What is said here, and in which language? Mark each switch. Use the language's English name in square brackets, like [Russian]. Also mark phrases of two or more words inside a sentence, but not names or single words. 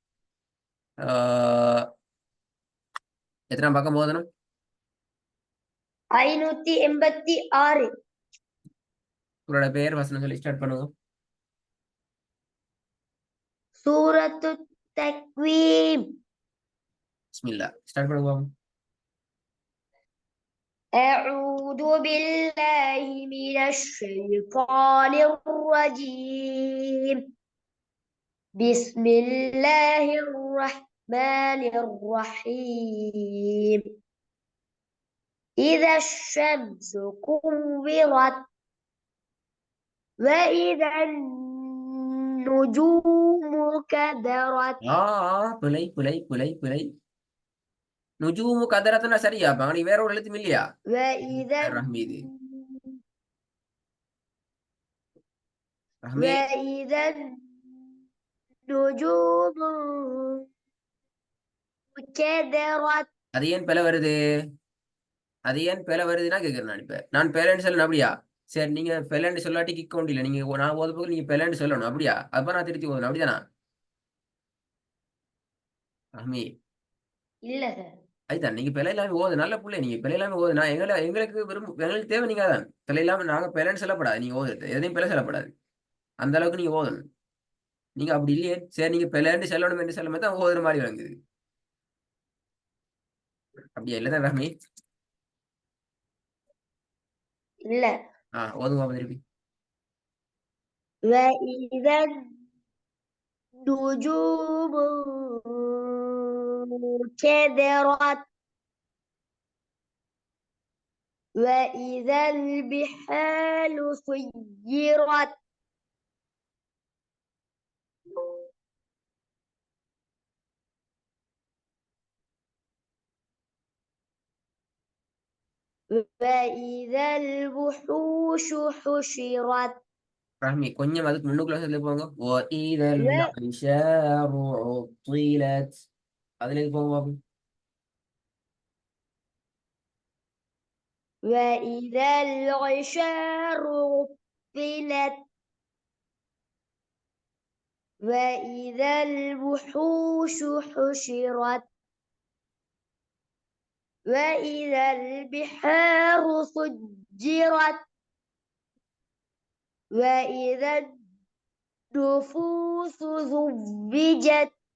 [Tamil] எத்தனாம் பக்கம் போதணும்? 586. உங்களோட பேர் வசனம் சொல்லி ஸ்டார்ட் பண்ணுங்க. சூரத்து தக்வீம். பிஸ்மில்லா ஸ்டார்ட் பண்ணுங்க. [Arabic] أعوذ بالله من الشيطان الرجيم. بسم الله الرحمن الرحيم. إذا الشمس كورت وإذا النجوم كدرت. [Tamil] பிழை பிழை பிழை பிழை. [Arabic] نجوم كدرت [Tamil] சரியா? நீ வேற ஒரு எழுத்தும் இல்லையா? [Arabic] وإذا [Tamil] ரஹ்மீது ரஹ்மீ. [Arabic] وإذا النجوم كدرت. [Tamil] அது ஏன் பிழை வருது? அது ஏன் பிழை வருதுன்னா கேக்குறேன் நான். இப்ப நான் பிழைன்னு சொல்லணும் அப்படியா? சரி, நீங்க பிழைன்னு சொல்லாட்டி கிக்க முடியல. நீங்க நான் ஓத போக நீங்க பிழைன்னு சொல்லணும் அப்படியா? அப்ப நான் திருத்தி ஓதணும் அப்படிதானா? ரஹ்மி இல்ல சார். அதுதான் நீங்க பிழை இல்லாம ஓது. நல்ல புள்ளை. நீங்க பிழை இல்லாம ஓது. நான் எங்களுக்கு எங்களுக்கு தேவை நீங்க தான். பிழை இல்லாம நாங்க பிழைன்னு சொல்லப்படாது. நீங்க ஓதுறது எதையும் பிழை சொல்லப்படாது. அந்த அளவுக்கு நீங்க ஓதணும். நீங்க அப்படி இல்லையே. சரி, நீங்க பிழைன்னு சொல்லணும் என்று சொல்லும் போது தான் ஓதுற மாதிரி வாங்குது. அப்படியா? இல்லதான் ரஹ்மி. இல்ல. ஓதுங்க அப்ப திருப்பி. [Arabic] وإذا النجوم كدرت وإذا البحار سجرت وإذا الوحوش حشرت. [Tamil] ரஹ்மி கொஞ்சம் அதுக்கு முன்னுக்குள்ள சொல்லி போங்க. [Arabic] وَإِذَا الْعِشَارُ عُطِّلَتْ. [Tamil] அதுல இருந்து போங்க பாப்போம். [Arabic] وإذا العشار عطلت وإذا الوحوش حشرت وإذا البحار سجرت وإذا النفوس زوجت